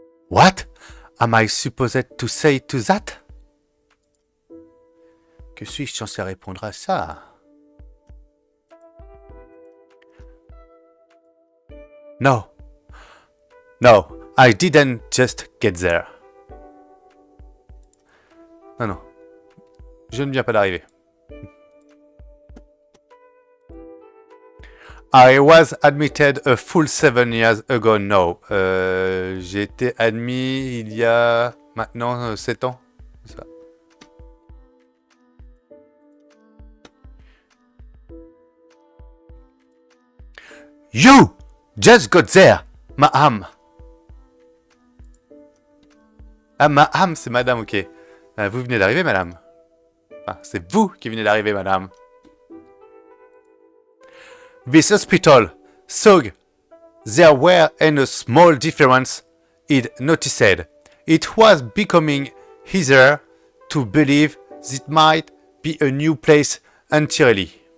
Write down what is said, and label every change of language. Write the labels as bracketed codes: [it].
[en] What am I supposed to say to that? [fr] Que suis-je censé répondre à ça? [en] No. No, I didn't just get there. [fr] Non, non. Je ne viens pas d'arriver. [en] I was admitted a full 7 years ago now. [fr] J'ai été admis il y a maintenant 7 ans. Ça. [en] You just got there, ma'am. [fr] Ah, ma'am, c'est madame, ok. Vous venez d'arriver, madame. Ah, c'est vous qui venez d'arriver, madame. [en] This hospital, so there were a small difference, it noticed. It was becoming easier to believe it might be a new place entirely.